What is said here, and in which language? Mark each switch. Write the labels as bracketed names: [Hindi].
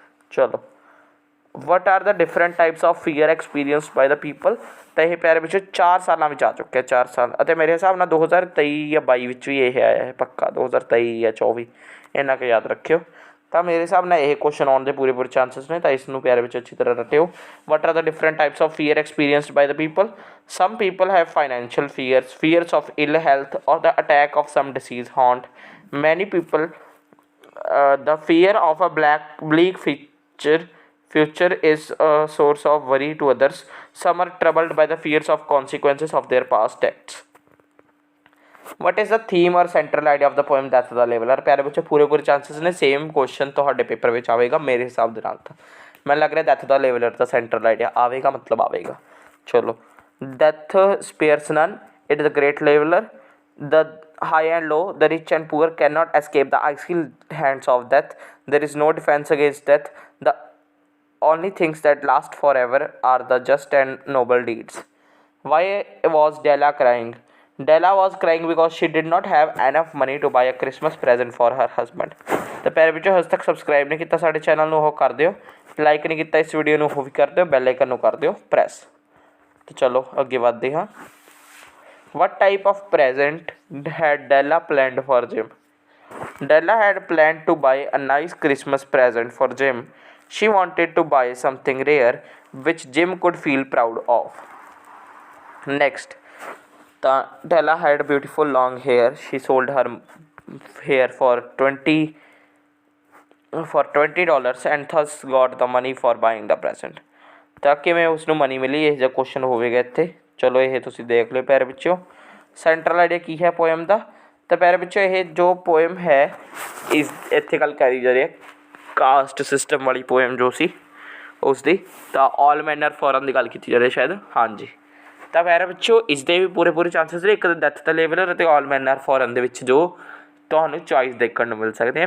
[English] ਚਲੋ, what are the different types of fear experienced by the people? [Punjabi] ਤਾਂ ਇਹ ਪਿਆਰੇ ਵਿੱਚ 4 ਸਾਲਾਂ ਵਿੱਚ ਆ ਚੁੱਕਿਆ, 4 ਸਾਲ। ਅਤੇ ਮੇਰੇ ਹਿਸਾਬ ਨਾਲ 2023 ਜਾਂ 22 ਵਿੱਚ ਵੀ ਇਹ ਆਇਆ ਹੈ ਪੱਕਾ, 2023 ਜਾਂ 24 ਇੰਨਾ ਕੁ ਯਾਦ ਰੱਖਿਓ। ਤਾਂ ਮੇਰੇ ਹਿਸਾਬ ਨਾਲ ਇਹ ਕੁਐਸਚਨ ਆਉਣ ਦੇ ਪੂਰੇ ਚਾਂਸਸ ਨੇ, ਤਾਂ ਇਸ ਨੂੰ ਪਿਆਰੇ ਵਿੱਚ ਅੱਛੀ ਤਰ੍ਹਾਂ ਰੱਟਿਓ। [English] what are the different types of fear experienced by the people? Some people have financial fears of ill health or the attack of some disease haunt many people. The fear of a bleak future is a source of worry to others. Some are troubled by the fears of consequences of their past acts. What is the theme or central idea of the poem Death the Leveler? [Punjabi] ਪਿਆਰੇ ਬੱਚੇ ਪੂਰੇ chances ਨੇ, same question ਤੁਹਾਡੇ paper ਵਿੱਚ ਆਵੇਗਾ ਮੇਰੇ ਹਿਸਾਬ ਦੇ ਨਾਲ। ਤਾਂ ਮੈਨੂੰ ਲੱਗ ਰਿਹਾ ਡੈਥ ਦਾ ਲੇਵਲਰ ਦਾ ਸੈਂਟਰਲ ਆਈਡੀਆ ਆਵੇਗਾ, ਮਤਲਬ ਆਵੇਗਾ। [English] ਚਲੋ, death spares none, it is a great leveller. The high and low, the rich and poor cannot escape the icy hands of death. There is no defense against death. The only things that last forever are the just and noble deeds. Why was Della crying? Della was crying because she did not have enough money to buy a Christmas present for her husband. [Punjabi] ਤਾਂ ਪਿਆਰੇ ਵਿੱਚੋਂ ਹਜੇ ਤੱਕ subscribe ਨਹੀਂ ਕੀਤਾ ਸਾਡੇ channel ਨੂੰ, ਉਹ ਕਰ ਦਿਓ। ਲਾਈਕ ਨਹੀਂ ਕੀਤਾ ਇਸ ਵੀਡੀਓ ਨੂੰ, ਉਹ ਵੀ ਕਰ ਦਿਓ। ਬੈਲ ਆਈਕਨ ਨੂੰ ਕਰ ਦਿਓ ਪ੍ਰੈਸ। ਤਾਂ ਚਲੋ ਅੱਗੇ ਵੱਧਦੇ ਹਾਂ। [English] What type of present had Della planned for Jim? Della had planned to buy a nice Christmas present for Jim. She wanted to buy something rare which Jim could feel proud of. Next, Della had beautiful long hair. She sold her hair for $20 and thus got the money for buying the present. [Punjabi] ਤਾਂ ਕਿਵੇਂ ਉਸਨੂੰ money ਮਿਲੀ, ਇਹ ਜਿਹਾ question ਹੋਵੇਗਾ ਇੱਥੇ। ਚਲੋ ਇਹ ਤੁਸੀਂ ਦੇਖ ਲਿਓ ਪਿਆਰੇ ਬੱਚਿਓ। ਸੈਂਟਰਲ ਆਈਡੀਆ ਕੀ ਹੈ ਪੋਇਮ ਦਾ? ਤਾਂ ਪਿਆਰੇ ਬੱਚਿਓ ਇਹ ਜੋ ਪੋਇਮ ਹੈ ਇੱਥੇ ਗੱਲ ਕਰੀ ਜਾ ਰਹੀ ਹੈ ਕਾਸਟ ਸਿਸਟਮ ਵਾਲੀ ਪੋਇਮ ਜੋ ਸੀ ਉਸ ਦੀ। ਤਾਂ ਆਲ ਮੈਨ ਆਰ ਫੋਰਨ ਦੀ ਗੱਲ ਕੀਤੀ ਜਾ ਰਹੀ ਸ਼ਾਇਦ, ਹਾਂਜੀ। ਤਾਂ ਪਿਆਰੇ ਬੱਚਿਓ ਇਸਦੇ ਵੀ ਪੂਰੇ ਚਾਂਸਸ ਨੇ, ਇੱਕ ਡੈਥ ਦਾ ਲੇਵਲਰ ਅਤੇ ਆਲ ਮੈਨ ਆਰ ਫੋਰਨ ਦੇ ਵਿੱਚ ਜੋ ਤੁਹਾਨੂੰ ਚੋਇਸ ਦੇਖਣ ਨੂੰ ਮਿਲ ਸਕਦੇ ਹੈ।